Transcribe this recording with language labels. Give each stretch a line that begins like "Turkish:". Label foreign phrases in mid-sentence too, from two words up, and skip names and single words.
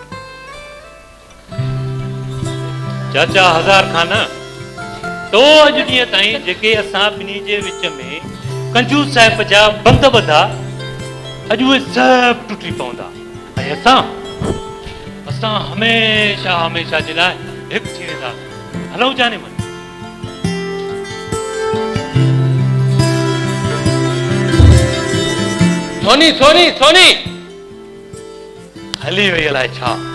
Sindhi: चाचा हज़ार खान, तो अॼु ॾींहं ताईं जेके असां ॿिन्ही जे विच में कंजूस साहिब जा बंद ॿधा, अॼु उहे सभु टुटी पवंदा ऐं असां हमेशह हमेशह जे लाइ हिकु थी वेंदा। हलो जाने मन। सोनी सोनी सोनी हली वई अलाए छा।